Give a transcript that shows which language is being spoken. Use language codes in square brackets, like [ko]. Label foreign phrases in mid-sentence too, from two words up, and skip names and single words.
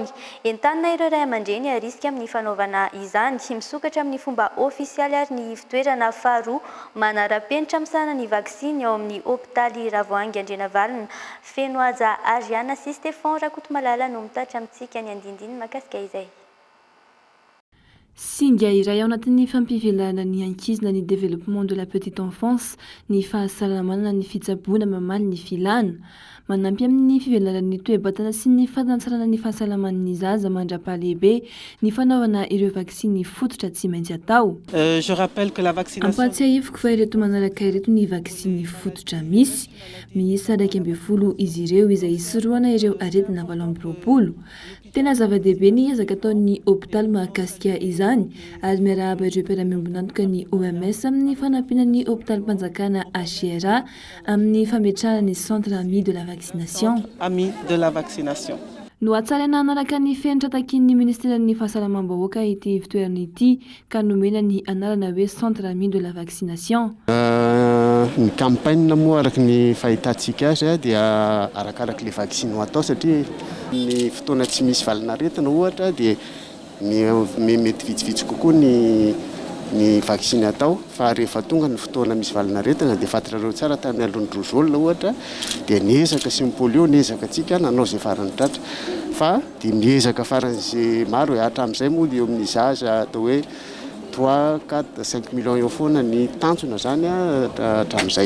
[mg] Entanina ireo ray aman-dreny risika amin'ny fanaovana izany misokatra amin'ny fomba ofisialy ary ny fitoerana faharoa manara-penitra misahana ny vaksiny ao amin'ny hôpitaly Ravoahangy Andrenavalona. Feno aja Ariana sy Stéphane Rakotomalala no mitatra amintsika ny andindiny makasika izay. Singa iray ao anatin'ny fampivelana ny ankizy na ny [fr] développement de la petite enfance, [mg] ny fahasalamana, ny fitsaboana mamaly ny filana. Manampy amin'ny fivelanan'ny toe-batana sy ny fatantsarana ny fahasalaman'ny zaza mandra-pahalehibe ny fanaovana ireo vaksiny fototra tsy maintsy atao. [fr] Je rappelle que la vaccination [mg] ampatsiahiviko fa ireto manaraka ireto ny vaksiny fototra misy. Miisa 12 izy ireo izay isoroana ireo aretina 20. Tena zava-dehibe ny ezaka ataon'ny hôpitaly mahakasika izany ary miarahaba ireo mpiara-miombona antoka ny OMS amin'ny fanampinan'ny hôpitaly mpanjakana HRA amin'ny fametrahana ny [fr] centre ami de la vaccination. Ami de la vaccination. [mg] No atsaraina anaraka ny fenitra takin'ny ministeran'ny fahasalamam-bahoaka ity fitoerana ity ka nomena ny anarana hoe [fr] centre ami de la vaccination. [mg] Ny campagne moa araky ny fahitantsika azy dia arakaraky le vaksiny ho atao satria ny fotoana tsy misy valinaretina ohatra dia mety vitsivitsy kokoa ny vaksiny atao fa rehefa tonga ny fotoana misy valinaretina dia fatarareo tsara tamin'ny alon'ny rozola ohatra dia niezaka sy ny polio niezaka atsika nanao zay farany tratra fa dia miezaka faran'izay maro hatramin'izay moa dia eo amin'ny zaza atao hoe 3, 4, 5 millions eo foana ny tanjona zany hatramin'izay.